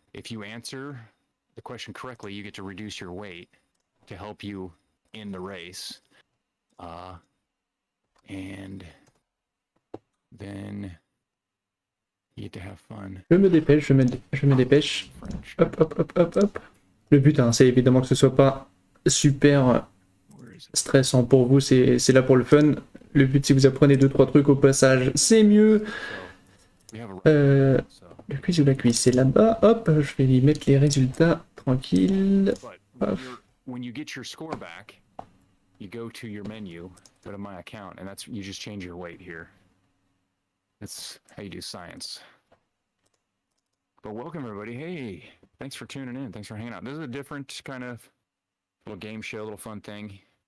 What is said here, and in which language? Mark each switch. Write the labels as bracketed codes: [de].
[en] If you answer the question correctly, you get to reduce your weight to help you in the race. And then you get to have fun. [fr] Je me dépêche. Hop. Le but, hein, c'est évidemment que ce soit pas super stressant pour vous, c'est là pour le fun. Le but, si vous apprenez 2-3 trucs au passage, c'est mieux. Le quiz ou la quiz, c'est là-bas. Hop, je vais y mettre les résultats tranquille. [en] When you get your score back, you go to your menu, go to my account, and you just change your weight here. That's how you do science. But welcome everybody. Hey, thanks for tuning in. Thanks for hanging out. This is a different kind of little game show, little fun thing.